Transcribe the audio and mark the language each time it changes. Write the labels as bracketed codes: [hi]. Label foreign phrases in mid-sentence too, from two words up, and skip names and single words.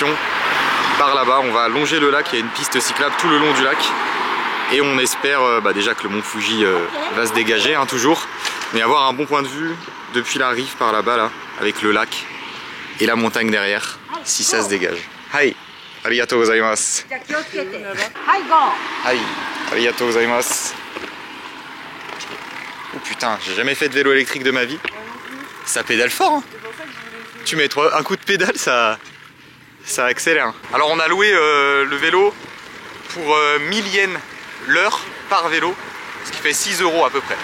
[fr] Par là-bas, on va longer le lac, il y a une piste cyclable tout le long du lac. Et on espère déjà que le mont Fuji va se dégager, hein, toujours. Mais avoir un bon point de vue depuis la rive par là-bas, là, avec le lac et la montagne derrière, si ça se dégage. [ja] はい、ありがとうございます。はい、ありがとうございます. [fr] Oh putain, j'ai jamais fait de vélo électrique de ma vie. Ça pédale fort, hein. Tu mets un coup de pédale, ça accélère. Alors on a loué le vélo pour 1000 yens l'heure par vélo, ce qui fait 6 € à peu près.